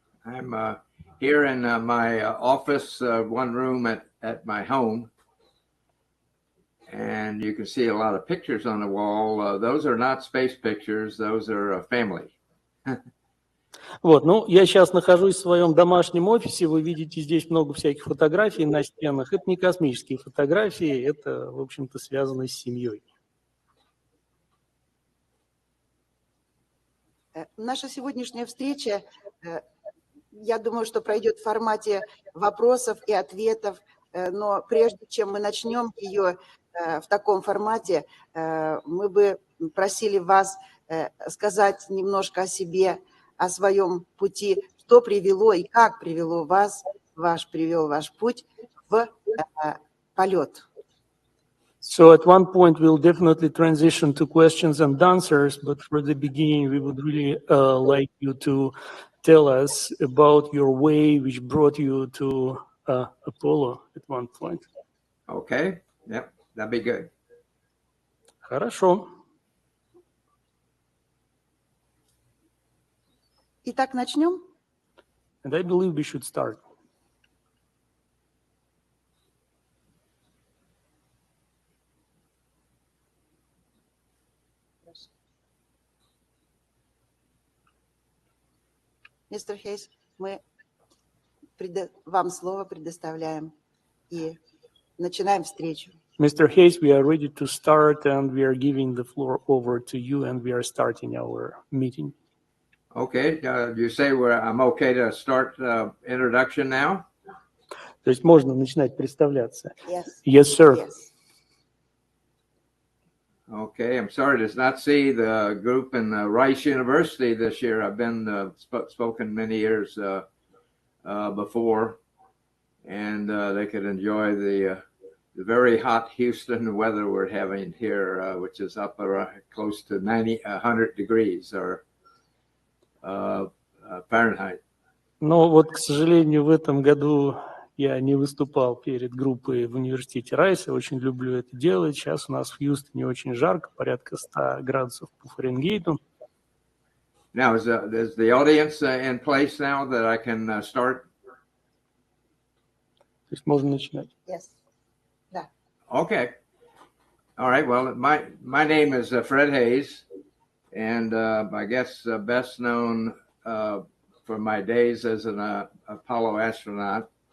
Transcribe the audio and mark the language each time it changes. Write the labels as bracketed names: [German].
[English] I'm here in my office, one room at my home. And you can see a lot of pictures on the wall. Those are not space pictures. Those are family. [Russian] Вот, ну, я сейчас нахожусь в своем домашнем офисе, вы видите здесь много всяких фотографий на стенах. Это не космические фотографии, это, в общем-то, связано с семьей. Наша сегодняшняя встреча, я думаю, что пройдет в формате вопросов и ответов, но прежде чем мы начнем ее в таком формате, мы бы просили вас сказать немножко о себе, о своем пути, что привело и как привело вас, привел ваш путь в полет. [English] So at one point we'll definitely transition to questions and answers, but for the beginning we would really like you to tell us about your way which brought you to Apollo at one point. Okay. Yep. That'd be good. [Russian] Хорошо. Итак, начнем? [English] And I believe we should start. [Russian] Мистер Хейс, мы вам слово предоставляем и начинаем встречу. [English] Mr. Hayes, we are ready to start, and we are giving the floor over to you, and we are starting our meeting. Okay. You say I'm okay to start introduction now? [Russian] То есть можно начинать представляться. [English] Yes. Yes, sir. Yes. Okay. I'm sorry to not see the group in Rice University this year. I've been spoken many years before, and they could enjoy the very hot Houston weather we're having here, which is up close to 100 degrees or Fahrenheit. [Russian] Но вот, к сожалению, в этом году я не выступал перед группой в университете Райса. Очень люблю это делать. Сейчас у нас в Хьюстоне очень жарко, порядка 100 градусов по Фаренгейту. [English] Now, is the audience in place now that I can start? [Russian] То есть можно начинать. [English] Yes. [Russian] Да. [English] Okay. All right. Well, my name is Fred Haise, and I guess best known for my days as an Apollo astronaut.